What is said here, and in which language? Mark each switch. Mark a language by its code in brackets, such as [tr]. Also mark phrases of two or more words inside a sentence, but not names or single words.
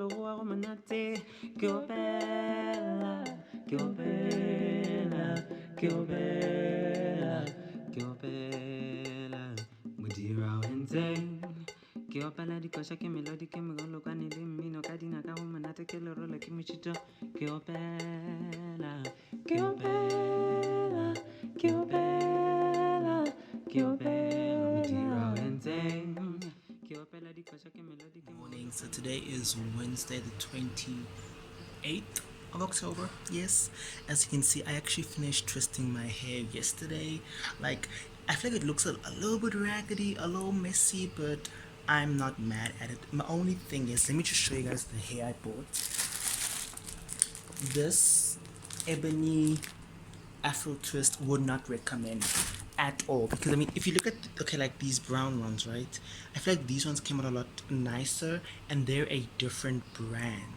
[nso] legoa go monate ke opela ke opela ke opela ke opela [zu] Mudira wenzeng [nso] ke opela dikoša ke melodi ke megolokwane le mmino ka dinaka go monate ke lerole ke mešito ke opela ke opela ke opela ke opela [zu] Mudira wenzeng [nso] ke opela dikoša ke melodi ke [en] morning. So today is Wednesday, the 28th of October. Yes, as you can see, I actually finished twisting my hair yesterday. Like, I feel like it looks a little bit raggedy, a little messy, but I'm not mad at it. My only thing is, let me just show you guys the hair I bought. This ebony afro twist would not recommend at all, because I mean, if you look at okay, like these brown ones, right, I feel like these ones came out a lot nicer and they're a different brand.